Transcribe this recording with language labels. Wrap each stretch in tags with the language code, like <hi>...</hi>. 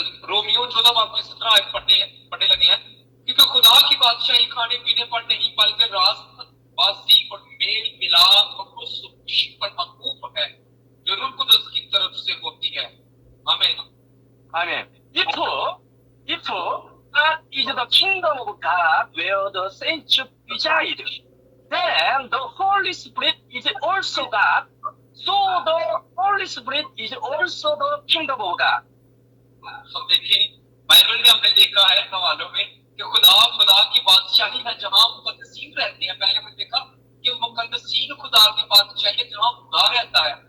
<hi>Romeo 14 बाब की 17 आयत पढ़ने लगे हैं, क्योंकि खुदा की बादशाही खाने पीने पर नहीं बल्कि राजबाजी और मेल मिलाप और खुशी पर मौकूफ है, जो रूह कुदस की तरफ से होती है। आमीन।</hi> <en>Amen. If God is the kingdom of God where the saints reside, then the Holy Spirit is also God. So the Holy Spirit is also the kingdom of God.</en> <hi>हम देखें, बाइबल में हमने देखा है हवालों में कि खुदा की बादशाही है जहां मुकद्दसीन रहते हैं। पहले हमने देखा कि मुकद्दसीन खुदा की बादशाही है जहां खुदा रहता है।</hi>